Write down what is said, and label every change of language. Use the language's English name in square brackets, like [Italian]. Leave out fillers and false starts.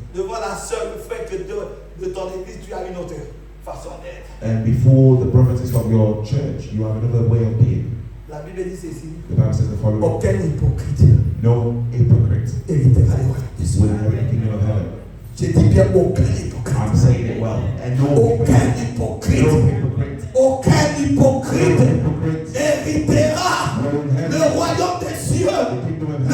[French] Devant la sœur, le frère que de ton église, tu as une autre façon d'être. [English] And before the brothers and sisters of your church, you have another way of being. [French] La Bible dit ceci. [English] The Bible says the following: [French] Aucun hypocrite [English] no hypocrite [French] héritera le royaume des cieux. [English] will inherit the kingdom of heaven. [French] Je dis bien aucun hypocrite. [English] I'm saying it well. And no [French] Aucun hypocrite, hypocrite. [English] no hypocrite, [French] Aucun [English] no hypocrite [French] hypocrite héritera [English] will inherit [French] le royaume des cieux. [English] the kingdom of [French] Le